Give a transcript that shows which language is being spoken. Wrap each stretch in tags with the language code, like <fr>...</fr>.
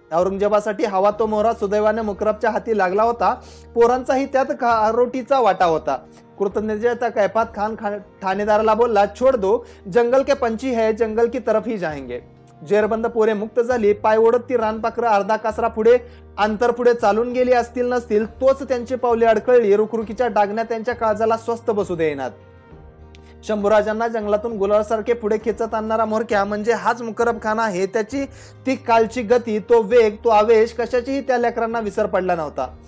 <mr>औरंगजेबासाठी हवा तो मोहरा सुदैवाने मुकरबच्या हाती लागला होता. पोरांचाही त्यात रोटीचा वाटा होता. कृतज्ञतेच्या कैफात खान ठाणेदाराला बोलला,</mr> <hi>छोड़ दो, जंगल के पंछी है, जंगल की तरफ ही जाएंगे.</hi> <mr>जेरबंद पोरे मुक्त झाली. पाय ओढत ती रानपाखरं अर्धा कासरा पुढे चालून गेली असतील नसतील, तोच त्यांची पावले अडकळली. रुखरुखीच्या डागण्या त्यांच्या काळजाला स्वस्थ बसू देईनात. शंभूराजांना जंगलातून गुलासारखे पुढे खेचत आणणारा मोरक्या म्हणजे हाच मुकरब खान आहे. त्याची ती कालची गती, तो वेग, तो आवेश कशाचीही त्या लेकरांना विसर पडला नव्हता.</mr>